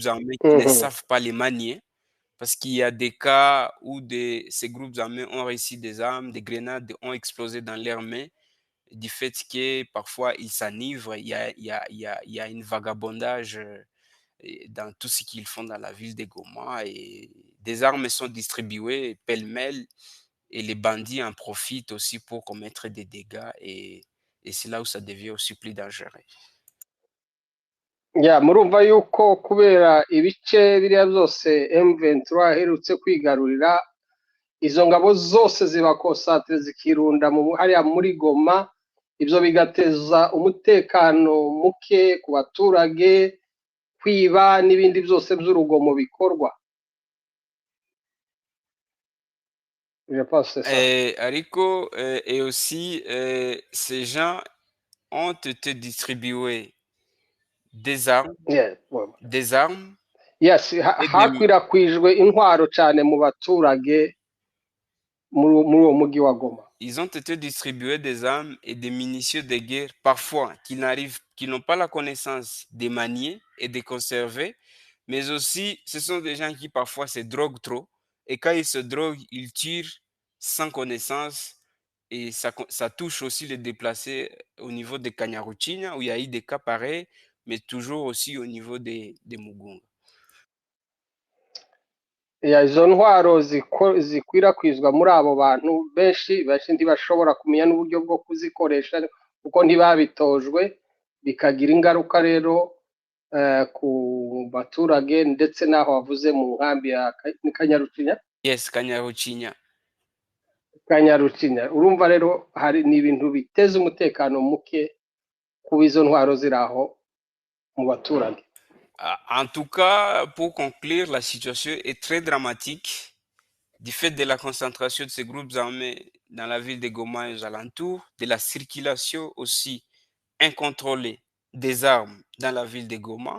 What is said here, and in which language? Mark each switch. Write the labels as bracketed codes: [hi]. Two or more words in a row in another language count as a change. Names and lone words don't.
[fr] armés qui ne savent pas les manier, parce qu'il y a des cas où ces groupes armés ont réussi des armes, des grenades ont explosé dans leurs mains, du fait que parfois ils s'enivrent, il y a un vagabondage dans tout ce qu'ils font dans la ville de Goma, et des armes sont distribuées pêle-mêle, et les bandits en profitent aussi pour commettre des dégâts, et c'est là où ça devient aussi plus dangereux. [rw] Murumva yuko kubera ibice biriya byose M23 aherutse kwigarurira, izo ngabo zose ziba concentre zikirunda hariya muri Goma, ibyo bigateza umutekano muke ku baturage, kwiba n'ibindi byose by'urugomo bikorwa. [fr] Je pense c'est ça. Ariko, et aussi, ces gens ont été distribués des armes, [rw] yes, hakwirakwijwe intwaro cyane mu baturage muri uwo mujyi wa Goma. [fr] Ils ont été distribués des armes et des munitions de guerre, parfois qu'ils n'ont pas la connaissance de manier et de conserver, mais aussi ce sont des gens qui parfois se droguent trop, et quand ils se droguent, ils tirent sans connaissance, et ça touche aussi les déplacés au niveau de Kanyaruchinya, où il y a eu des cas pareils, mais toujours aussi au niveau de Mugunga. [rw] Izo ntwaro zikwirakwizwa muri abo bantu benshi ntibashobora kumenya n'uburyo bwo kuzikoresha kuko ntibabitojwe, bikagira ingaruka rero ku baturage ndetse n'aho wavuze mu nkambi ya Kanyaruchinya. Yes, Kanyaruchinya. Urumva rero hari n'ibintu biteza umutekano muke ku izo ntwaro ziraho mu baturage. [fr] En tout cas, pour conclure, la situation est très dramatique du fait de la concentration de ces groupes armés dans la ville de Goma et aux alentours, de la circulation aussi incontrôlée des armes dans la ville de Goma.